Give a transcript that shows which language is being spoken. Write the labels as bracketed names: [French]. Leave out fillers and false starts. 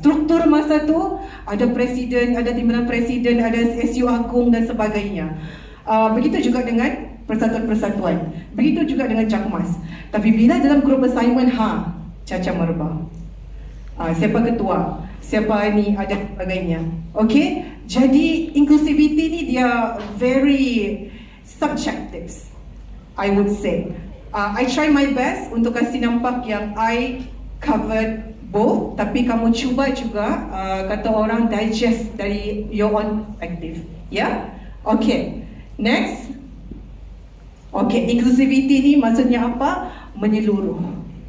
[Malay] Struktur masa tu ada presiden, ada timbalan presiden, ada SU Agung dan sebagainya. Begitu juga dengan persatuan-persatuan, begitu juga dengan Jakmas. Tapi bila dalam grup assignment, Caca Merbah, siapa ketua? siapa ni ada sebagainya. [English] Okay, [Malay] jadi [English] inclusivity ni dia very subjective, I would say. I try my best [Malay] untuk kasih nampak yang [English] I covered both, [Malay] tapi kamu cuba juga kata orang digest dari [English] your own perspective. [Malay] Ya, okay. Next. Okay, inclusivity ni maksudnya apa? Menyeluruh.